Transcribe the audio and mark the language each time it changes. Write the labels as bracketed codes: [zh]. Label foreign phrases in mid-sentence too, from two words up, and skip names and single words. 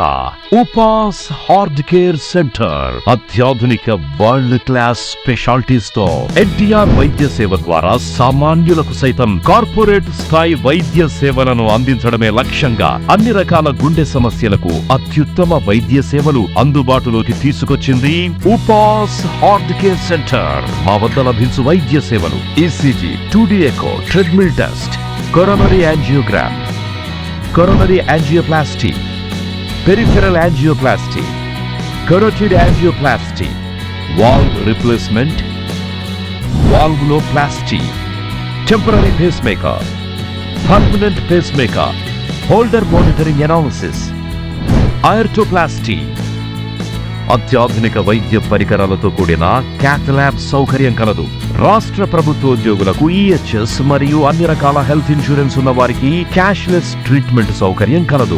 [te] ఉపాస్ హార్ట్ కేర్ సెంటర్ అత్యాధునిక [en] world class specialities [te] తో ఎన్టీఆర్ వైద్య సేవ ద్వారా సామాన్యులకు సైతం కార్పొరేట్ స్థాయి వైద్య సేవలను అందించడమే లక్ష్యంగా అన్ని రకాల గుండె సమస్యలకు అత్యుత్తమ వైద్య సేవలు అందుబాటులోకి తీసుకొచ్చింది ఉపాస్ హార్ట్ కేర్ సెంటర్. మా వద్ద లభించు వైద్య సేవలు ఈసీజీ, [en] 2D echo, treadmill టెస్ట్, coronary angiogram, coronary angioplasty, peripheral angioplasty, carotid angioplasty, valve replacement, valvuloplasty, temporary pacemaker, permanent pacemaker, Holter monitoring analysis, aortoplasty, [te] అత్యాధునిక వైద్య పరికరాలతో కూడిన క్యాత్ ల్యాబ్ సౌకర్యం కలదు. రాష్ట్ర ప్రభుత్వోద్యోగులకు ఈహెచ్ఎస్ మరియు అన్ని రకాల [en] health insurance [te] ఉన్న వారికి [en] cashless treatment [te] సౌకర్యం కలదు.